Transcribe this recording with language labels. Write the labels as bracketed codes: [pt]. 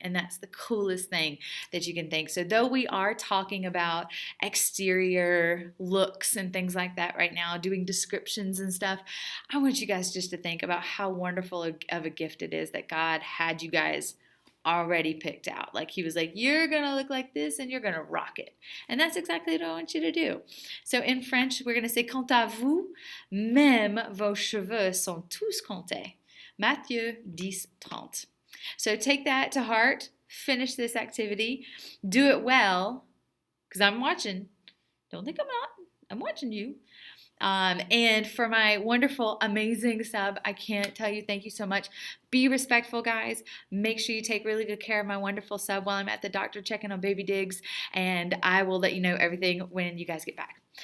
[en] And that's the coolest thing that you can think. So though we are talking about exterior looks and things like that right now, doing descriptions and stuff, I want you guys just to think about how wonderful of a gift it is that God had you guys already picked out. Like He was like, you're gonna look like this and you're gonna rock it. And that's exactly what I want you to do. So in French, we're gonna say, [fr] quant à vous, même vos cheveux sont tous comptés. Matthieu 10:30. [en] So take that to heart, finish this activity, do it well, because I'm watching. Don't think I'm not. I'm watching you. And for my wonderful, amazing sub, I can't tell you thank you so much. Be respectful, guys. Make sure you take really good care of my wonderful sub while I'm at the doctor checking on baby Diggs, and I will let you know everything when you guys get back.